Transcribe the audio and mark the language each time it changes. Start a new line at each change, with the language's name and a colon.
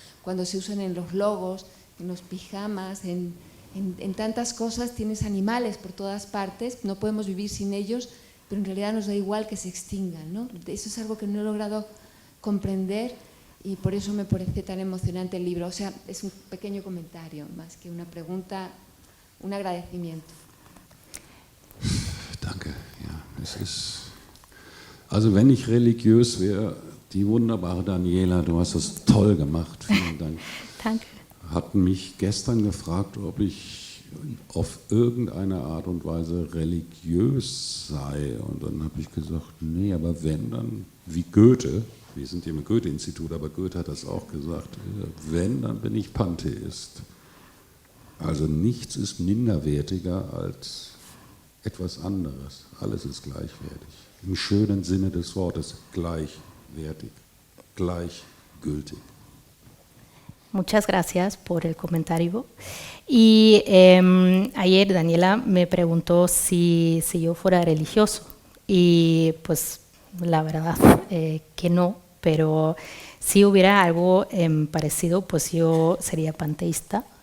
Spanish: Cuando se usan en los logos, en los pijamas, en tantas cosas, tienes animales por todas partes, no podemos vivir sin ellos, pero en realidad nos da igual que se extingan, ¿no? Eso es algo que no he logrado comprender y por eso me parece tan emocionante el libro. O sea, es un pequeño comentario, más que una pregunta, un agradecimiento.
German: Danke. Ja, es ist, also wenn ich religiös wäre, die wunderbare Daniela, du hast das toll gemacht, vielen Dank. Danke. Hat mich gestern gefragt, ob ich auf irgendeine Art und Weise religiös sei. Und dann habe ich gesagt, nee, aber wenn, dann wie Goethe. Wir sind hier im Goethe-Institut, aber Goethe hat das auch gesagt. Wenn, dann bin ich Pantheist. Also nichts ist minderwertiger als etwas anderes. Alles ist gleichwertig. Im schönen Sinne des Wortes, gleichwertig, gleichgültig.
Spanish: Muchas gracias por el comentario. Y ayer Daniela me preguntó si yo fuera religioso. Y pues la verdad que no, pero si hubiera algo parecido, pues yo sería panteísta.